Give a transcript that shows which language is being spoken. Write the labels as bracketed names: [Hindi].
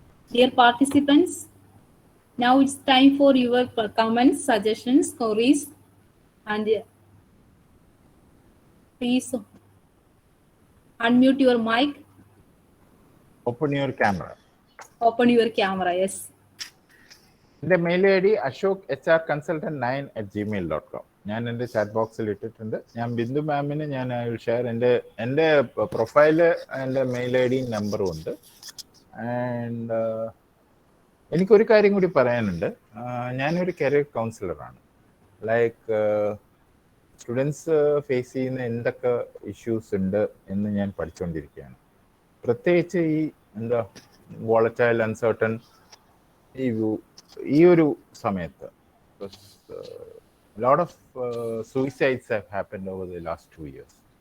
[English] Dear participants, now it's time for your comments, suggestions, queries, and please unmute your mic. Open your camera. Open your camera, yes. [Malayalam] എൻ്റെ mail ID ashok hrconsultant9@gmail.com. ഞാൻ എൻ്റെ chat ബോക്സിൽ ഇട്ടിട്ടുണ്ട്. ഞാൻ ബിന്ദു മാമിന് ഞാൻ share എൻ്റെ profile എൻ്റെ മെയിൽ ID നമ്പറും ഉണ്ട്. ആൻഡ് എനിക്കൊരു കാര്യം കൂടി പറയാനുണ്ട്. ഞാനൊരു കരിയർ കൗൺസിലറാണ്. ലൈക്ക് സ്റ്റുഡൻസ് ഫേസ് ചെയ്യുന്ന എന്തൊക്കെ ഇഷ്യൂസ് ഉണ്ട് എന്ന് ഞാൻ പഠിച്ചുകൊണ്ടിരിക്കുകയാണ്. പ്രത്യേകിച്ച് ഈ വോളറ്റൈൽ അൺസർട്ടൺ ഈ ഈ ഒരു സമയത്ത് [English] lot of suicides have happened over the last 2 years.